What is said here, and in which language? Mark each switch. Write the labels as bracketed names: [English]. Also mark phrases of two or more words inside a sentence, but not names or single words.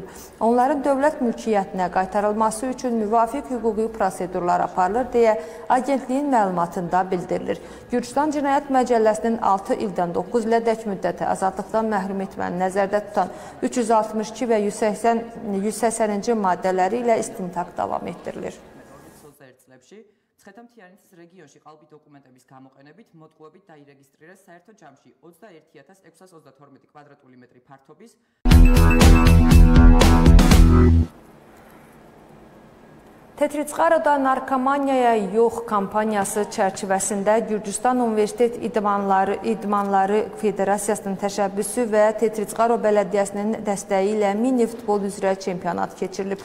[Azerbaijani] Onların dövlət mülkiyyətinə qaytarılması üçün müvafiq hüquqi prosedurlar aparılır deyə agentliyin məlumatında bildirilir. Gürcüstan Cinayət Məcəlləsinin 6 ildən 9 ilədək müddətə azadlıqdan məhrum etməni nəzərdə tutan 362 və 180-ci maddələri ilə istintaq davam etdirilir. [Georgian] მცხეთა მთიანეთის რეგიონში ყალბი დოკუმენტების გამოყენებით მოტყუებით დაირეგისტრირა საერთო ჯამში 21632 კვადრატული მეტრი ფართობის [Azerbaijani] Tetriçqaroda narkomaniyaya yox kampaniyası çərçivəsində Gürcüstan Universitet İdmanları Federasiyasının təşəbbüsü və Tetriçqaro Bələdiyyəsinin dəstəyi ilə mini futbol üzrə çempionat keçirilib.